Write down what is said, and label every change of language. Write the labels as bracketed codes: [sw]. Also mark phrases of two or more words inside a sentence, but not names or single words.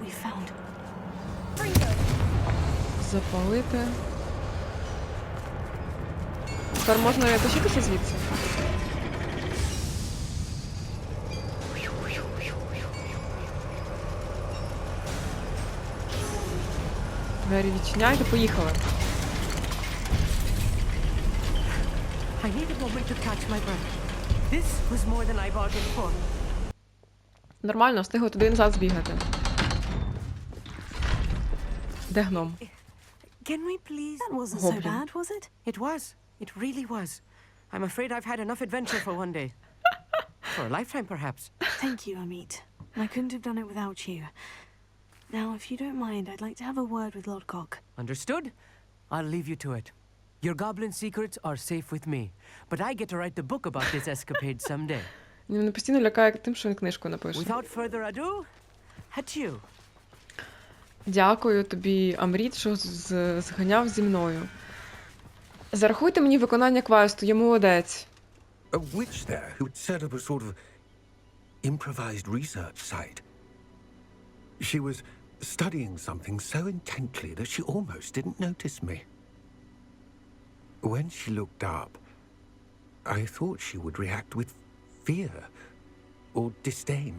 [uk] Запалити. Тепер можна тащитися звідси? Двері відчиняйте, поїхали. [en] I need a moment to catch my breath. This was more than I bargained for. [uk] Нормально, встигли туди і назад збігати. Де гном? [en] Can we please? That wasn't so Goblin. bad, was it? It was. It really was. I'm afraid I've had enough adventure for one day. For a lifetime, perhaps. Thank you, Amit. I couldn't have done it without you. Now, if you don't mind, I'd like to have a word with Lodgok. Understood? I'll leave you to it. Your goblin secrets are safe with me, but I get to write the book about this escapade someday. [uk] Він мене постійно лякає тим, що він книжку напише. [en] Without further ado, adieu. [uk] Дякую тобі, Амріт, що зганяв зі мною. Зарахуйте мені виконання квесту, я молодець. [en] A witch there who'd set up a sort of improvised research site. She was studying something so intently that she almost didn't notice me. When she looked up, I thought she would react with fear or disdain.